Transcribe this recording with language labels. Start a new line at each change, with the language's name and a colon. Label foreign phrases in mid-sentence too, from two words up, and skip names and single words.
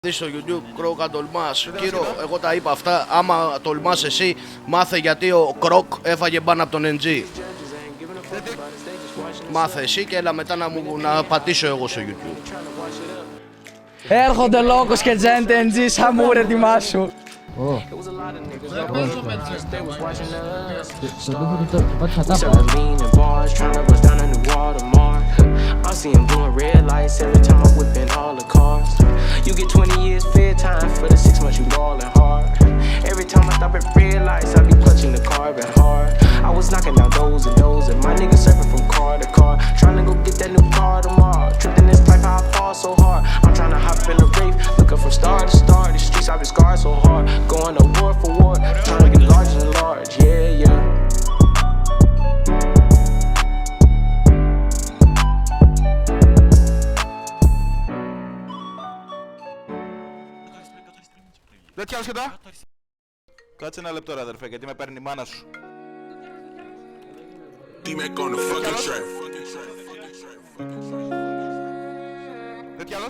Greek: Δεις στο YouTube, Κρόκα τολμάς. Κύρο, εγώ τα είπα αυτά. Άμα τολμάς εσύ, μάθε γιατί ο Κρόκ έφαγε μπαν από τον NG. Μάθε εσύ και έλα μετά να πατήσω εγώ στο YouTube. Έρχονται Λόγκος και Τζέντε NG, Σαμούρ, ετοιμάσου.
English: I'm seeing blue and red lights every time I'm whipping all the cars. You get 20 years fair time for the 6 months you ballin' hard. Every time I stop at red lights, I be clutching the carbon hard. I was knocking down doors and my niggas surfing from car to car, trying to go get that new car tomorrow. Tripping this pipe, how I fall so hard. I'm trying to hop in the rave, looking from star to star. These streets I've been scarred so hard, going to war for war, trying to get larger than large. Yeah, yeah.
Greek: Τέτοια άσχετα. Κάτσε ένα λεπτό ρε αδερφέ, γιατί με παίρνει η μάνα σου. Τέτοια άλλος.